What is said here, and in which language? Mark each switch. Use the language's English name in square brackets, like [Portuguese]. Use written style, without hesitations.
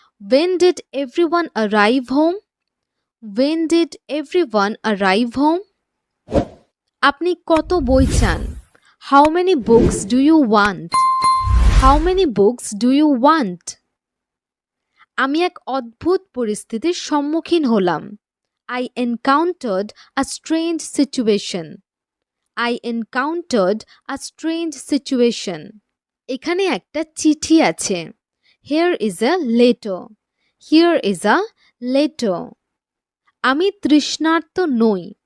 [English] When did everyone arrive home? When did everyone arrive home? [Bangla] আপনি কত বই চান? [English] How many books do you want? How many books do you want? [Bangla] আমি এক অদ্ভুত পরিস্থিতির সম্মুখীন হলাম। [English] I encountered a strange situation. I encountered a strange situation. [Bangla] এখানে একটা চিঠি আছে। [English] Here is a letter. Here is a letter. [Bangla] আমি তৃষ্ণার্ত নই।